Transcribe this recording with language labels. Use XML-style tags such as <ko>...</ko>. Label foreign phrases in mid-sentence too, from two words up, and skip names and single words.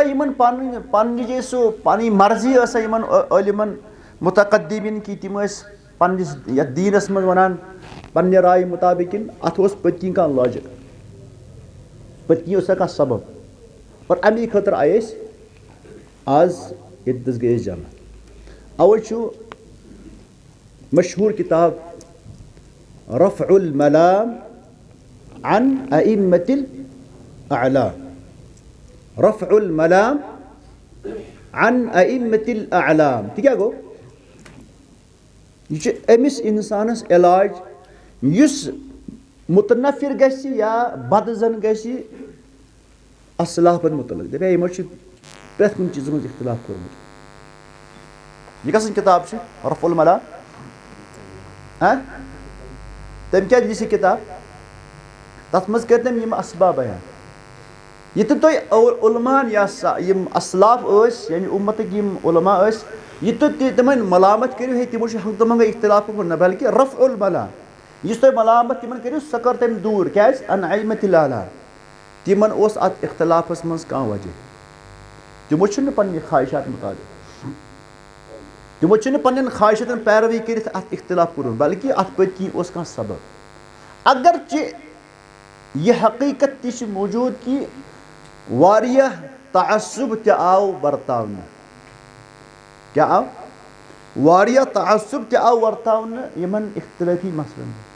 <ks>یِمن پننہِ جایہِ سُہ پنٕنۍ مرضی ٲسا یِمن عٲلِمن مُتقدِمیٖن کہِ تِم ٲسۍ پننِس یتھ دیٖنس منٛز ونان پننہِ رایہِ مُطابق کِنہٕ اتھ اوس پٔتۍ کِنۍ کانٛہہ لاجِک پٔتۍ کِنۍ اوسا کانٛہہ سبب اور امی خٲطرٕ آیہِ أسۍ آز ییٚتنس گٔے أسۍ جمع اوے چھُ مشہوٗر کِتاب</ks> <ar>رفع الملام عن أئمة الأعلام رفع الملام عن أئمة الأعلام</ar> <ks>تہِ کیٛاہ گوٚو یہِ چھُ أمِس انسانس علاج یُس مُتنفر گژھِ یا بدٕ زن گژھِ اصلافن متعلق دپہِ ہے یِمو چھُ پرٛٮ۪تھ کُنہِ چیٖزس منٛز اختلاف کوٚرمُت یہِ کۄس کِتاب چھِ</ks> <ar>رفع الملام</ar> <ks>تٔمۍ کیٛازِ لیٚچھ یہِ کِتاب تتھ منٛز کٔرۍ تٔمۍ یِم اسباب بیان یہِ تہِ تۄہہِ علمان یا یِم اسلاف ٲسۍ یعنی اُمتٕکۍ یِم علما ٲسۍ یہِ تہِ تِمن ملامت کٔرِو ہے تِمو چھُ ہنٛگتہٕ منٛگے اختلاف کوٚرمُت نہ بلکہِ رفع الملام یُس تۄہہِ ملامت تِمن کٔرِو سۄ کٔر تٔمۍ دوٗر کیٛازِ</ks> <ar>عن أئمة الأعلام</ar> <ks>تِمن اوس اتھ اختلافس منٛز کانٛہہ وجہ تِمو چھُنہٕ پننہِ خواہشات مُطابق تِمو چھُنہٕ پننٮ۪ن خواہشاتن پیروی کٔرِتھ اتھ اختلاف کوٚرمُت بلکہِ اتھ پٔتۍ کِنۍ اوس کانٛہہ سبب اگرچہِ یہِ حقیٖقت تہِ چھِ موٗجوٗد کہِ واریاہ تعصُب تہِ آو ورتاونہٕ کیٛاہ آو واریاہ تعصُب تہِ آو ورتاونہٕ یِمن اختلٲفی مسلن</ks>